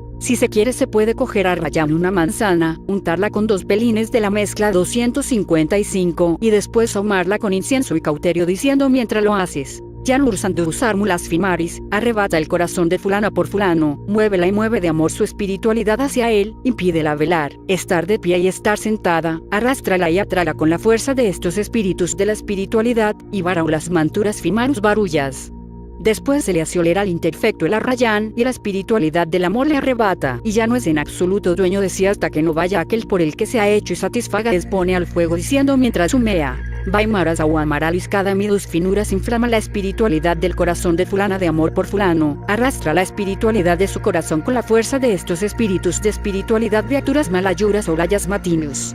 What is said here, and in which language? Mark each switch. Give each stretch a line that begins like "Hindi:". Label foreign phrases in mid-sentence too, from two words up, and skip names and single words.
Spanish: Si se quiere se puede coger a rayar una manzana, untarla con 2 pelines de la mezcla 255 y después ahumarla con incienso y cauterio diciendo mientras lo haces. Yanur usar mulas fimaris, arrebata el corazón de fulana por fulano, muévela y mueve de amor su espiritualidad hacia él, impídela velar, estar de pie y estar sentada, arrástrala y atráela con la fuerza de estos espíritus de la espiritualidad, y varaulas manturas fimarus barullas. Después se le hace oler al imperfecto el arrayán, y la espiritualidad del amor le arrebata, y ya no es en absoluto dueño de sí hasta que no vaya aquel por el que se ha hecho y satisfaga expone al fuego diciendo mientras humea. Vaimaras aguamaralis cada midus finuras inflama la espiritualidad del corazón de fulana de amor por fulano, arrastra la espiritualidad de su corazón con la fuerza de estos espíritus de espiritualidad criaturas malayuras o layas matinus.